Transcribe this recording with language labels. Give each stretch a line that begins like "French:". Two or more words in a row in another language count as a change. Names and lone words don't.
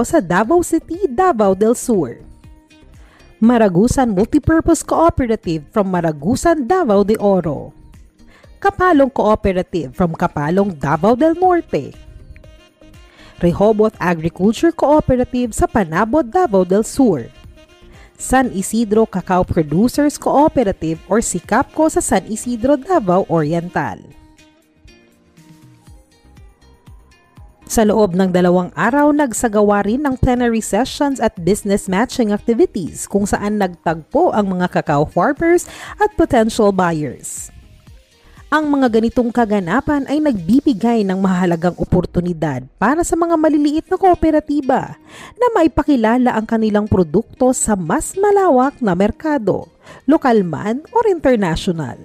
Filipino: sa Davao City, Davao del Sur, Maragusan Multipurpose Cooperative from Maragusan, Davao de Oro, Kapalong Cooperative from Kapalong, Davao del Norte, Rehoboth Agriculture Cooperative sa Panabod, Davao del Sur, San Isidro Cacao Producers Cooperative or SICAPCO sa San Isidro, Davao Oriental. Sa loob ng 2 araw, nagsagawa rin ng
English: plenary sessions
Filipino: at
English: business matching activities
Filipino: kung saan nagtagpo ang mga
English: cacao farmers
Filipino: at
English: potential buyers.
Filipino: Ang mga ganitong kaganapan ay nagbibigay ng mahalagang oportunidad para sa mga maliliit na kooperatiba na maipakilala ang kanilang produkto sa mas malawak na merkado, lokal man o international.